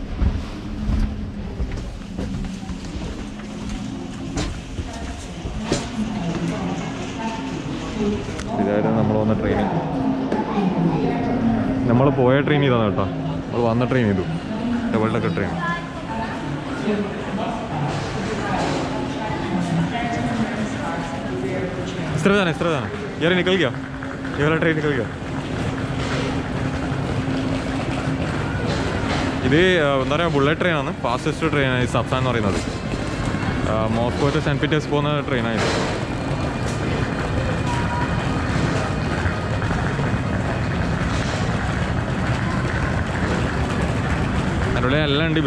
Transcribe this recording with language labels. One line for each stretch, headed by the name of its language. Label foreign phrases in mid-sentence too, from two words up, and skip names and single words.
Malayalam: ഇതായിരുന്നു നമ്മൾ വന്ന ട്രെയിൻ. നമ്മൾ പോയ ട്രെയിൻ ഇതാണ് കേട്ടോ, നമ്മൾ വന്ന ട്രെയിൻ ഇതു
English: double decker train.
Hindi: इस तरह जाना यार, निकल गया ये वाला ट्रेन, निकल गया.
Malayalam: ഇത് എന്താ പറയുക ബുള്ളറ്റ് ട്രെയിനാണ്, ഫാസ്റ്റസ്റ്റ് ട്രെയിനാണ് ഈ സപ്സാൻ എന്ന് പറയുന്നത്. മോസ്കോ ടു സെൻറ്റ് പീറ്റേഴ്സ് പോകുന്ന ട്രെയിനാണ്. അതിനുള്ള എല്ലാം ഉണ്ട്.